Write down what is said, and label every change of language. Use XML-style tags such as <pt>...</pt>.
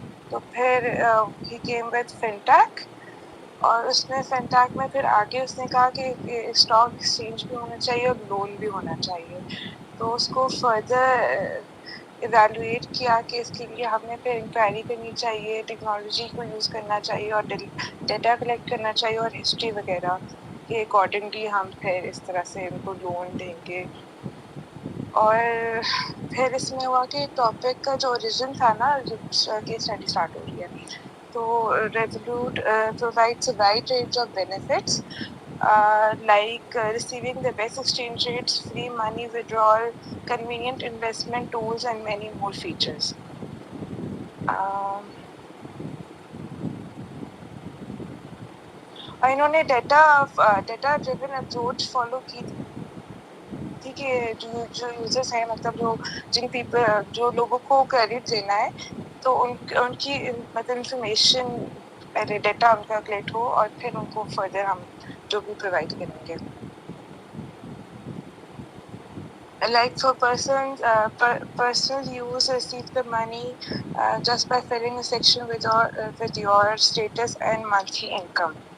<hi>तो फिर ही came with fintech, और उसने फिनटेक में फिर आगे उसने कहा कि स्टॉक एक्सचेंज भी होना चाहिए और लोन भी होना चाहिए. तो उसको फर्दर इवैल्यूएट किया कि इसके लिए हमें फिर इंक्वायरी करनी चाहिए, टेक्नोलॉजी को यूज़ करना चाहिए और डेटा कलेक्ट करना चाहिए और हिस्ट्री वगैरह के अकॉर्डिंगली हम फिर इस तरह से इनको लोन देंगे. और फिर इसमें हुआ कि टॉपिक का जो ओरिजिन था ना, जो केस स्टडी स्टार्ट हो रही है, तो</hi> <en>Revolut provides a wide range of benefits like receiving the best exchange rates, free money withdrawal, convenient investment tools, and many more features.</en> <hi>और इन्होंने डेटा ड्रिवन अप्रोच फॉलो की थी कि जो यूजर्स हैं, मतलब जो लोगों को क्रेडिट देना है, तो उनकी मतलब इंफॉर्मेशन पहले डेटा उनका कलेक्ट हो और फिर उनको फर्दर हम जो भी प्रोवाइड करेंगे.</hi> <en>Like for personal use, receive the money just by filling a section with your status and monthly income.</en>